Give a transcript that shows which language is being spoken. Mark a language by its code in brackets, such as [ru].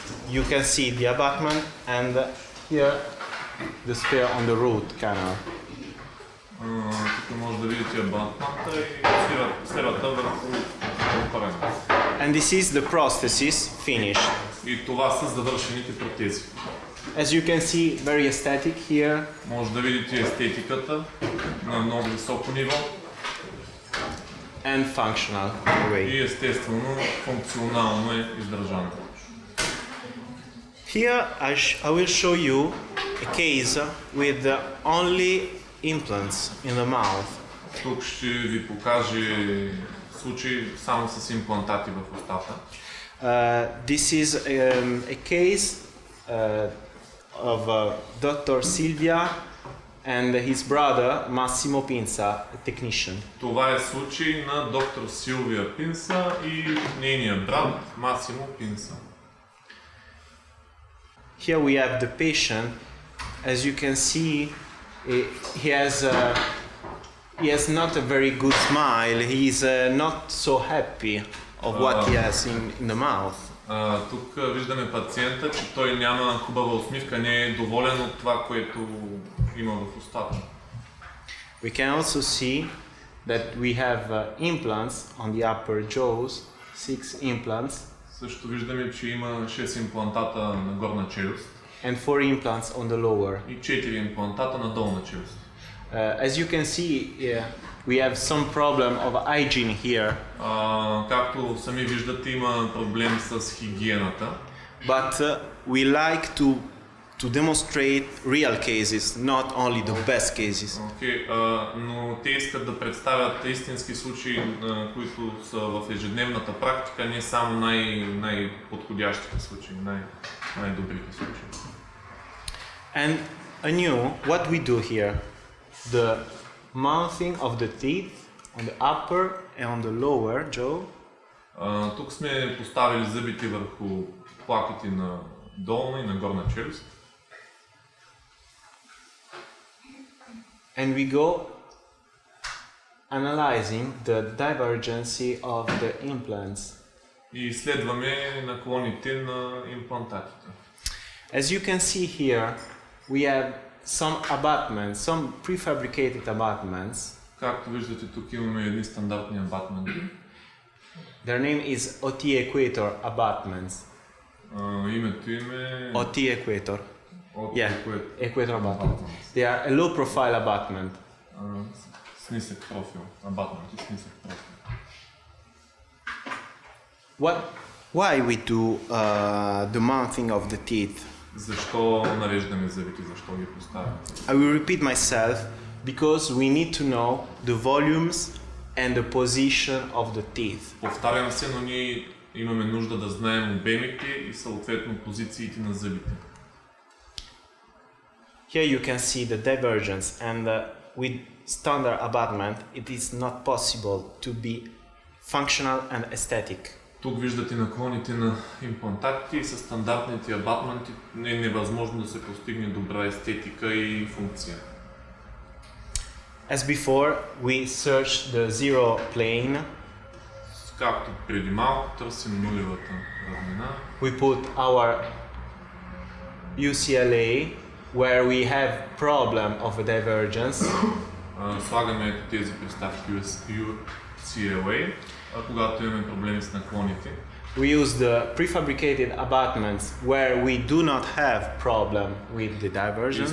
[en] You can see the abutment and here the sphere on the root canal. [bg] Тук може да видите абатмента и сферата върху корена. [en] And this is the prosthesis finished. [bg] И това са завършените протези. [en] As you can see, very aesthetic here. [bg] Може да видите естетиката на много високо ниво. [en] And functional way. [bg] И естествено, функционално е издържано. [en] Here I will show you a case with only implants in the mouth. [bg] Тук ще ви покажа случай само с имплантати в устата. [en] This is a case of Dr. Silvia and his brother Massimo Pinza, a technician. [bg] Това е случай на доктор Силвия Пинса и нейния брат Масимо Пинса. [en] Here we have the patient. As you can see, he has not a very good smile. He's not so happy of what he has in the mouth. [bg] Тук виждаме пациента, че той няма хубава усмивка, не е доволен от това, което има в устата. [en] We can also see that we have implants on the upper jaws, 6 implants. [bg] Също виждаме, че има 6 имплантата на горна челюст. [en] And 4 implants on the lower. [bg] И 4 имплантата на долна челюст. [en] As you can see, we have some problem of hygiene here. [bg] Както сами виждате, има проблем с хигиената. [en] But we like to demonstrate real cases, not only the best cases. [bg] Но те искат да представят истински случаи, които са в ежедневната практика, не само най-подходящите случаи, най-добрите случаи. [en] And anew, what we do here, the mounting of the teeth on the upper and on the lower jaw. [bg] Тук сме поставили зъбите върху плаките на долна и на горна челюст. [en] And we go analyzing the divergency of the implants. [bg] И изследваме наклоните на имплантатите. [en] As you can see here, we have some abutments, some prefabricated abutments. [bg] Както виждате, тук имаме едни стандартни абатменти. [en] Their name is OT Equator abutments. [bg] Името им е... [en] OT Equator. Equator abutment. Abutments. They are a low profile abutment. [bg] С нисък профил. Абатменти с нисък профил. [en] Why we do the mounting of the teeth? [bg] Защо нареждаме зъбите? Защо ги поставяме? [en] I will repeat myself because we need to know the volumes and the position of the teeth. [bg] Повтарям се, но ние имаме нужда да знаем обемите и съответно позициите на зъбите. [en] Here you can see the divergence, and with standard abutment it is not possible to be functional and aesthetic. [bg] Тук виждате наклоните на имплантатите и със стандартните абатменти не е невъзможно да се постигне добра естетика и функция. [en] As before, we search the zero plane. [bg] Както преди малко търсим нулевата равнина. [en] We put our UCLA where we have problem of a divergence. [bg] Слагаме тези приставки UCLA, когато имаме проблеми с наклоните. [en] We use the prefabricated abutments where we do not have problem with the divergence.